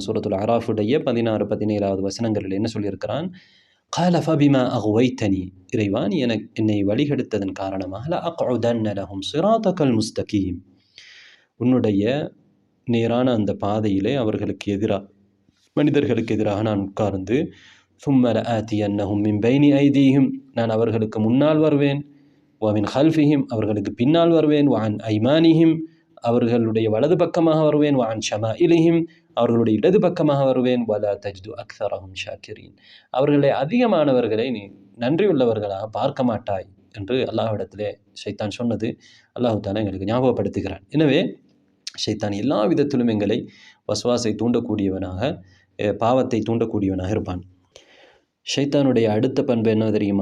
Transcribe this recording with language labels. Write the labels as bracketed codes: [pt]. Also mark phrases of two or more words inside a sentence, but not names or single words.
[ta] சூரத்துல் அராஃபுடைய 16-17 வசனங்களில் என்ன சொல்லியிருக்கிறான்? [ar] قال فبما أغويتني, [ta] இறைவா நீ என்னை வழிகெடுத்ததன் காரணமாக [ar] لأقعدن لهم صراطك المستقيم, [ta] உன்னுடைய நேரான அந்த பாதையிலே அவர்களுக்கு எதிராக, மனிதர்களுக்கு எதிராக நான் உட்கார்ந்து [ar] ثم لآتينهم من بين أيديهم, [ta] நான் அவர்களுக்கு முன்னால் வருவேன், [ar] ومن خلفهم, [ta] அவர்களுக்கு பின்னால் வருவேன், [ar] وعن أيمانهم, [ta] அவர்களுடைய வலது பக்கமாக வருவேன், [ar] وعن شمائلهم, [ta] அவர்களுடைய இடது பக்கமாக வருவேன், [ar] ولا تجد أكثرهم شاكرين, [ta] அவர்களை அதிகமானவர்களை நீ நன்றியுள்ளவர்களாக பார்க்க மாட்டாய் என்று அல்லாஹ்விடத்திலே ஷைத்தான் சொன்னது அல்லாஹ் தஆலா எங்களுக்கு ஞாபகப்படுத்துகிறான். எனவே ஷைத்தான் எல்லா விதத்திலும் எங்களை வஸ்வாஸை தூண்டக்கூடியவனாக, பாவத்தை தூண்டக்கூடியவனாக இருப்பான். ஷைத்தானுடைய அடுத்த பண்பு என்ன தெரியுமா?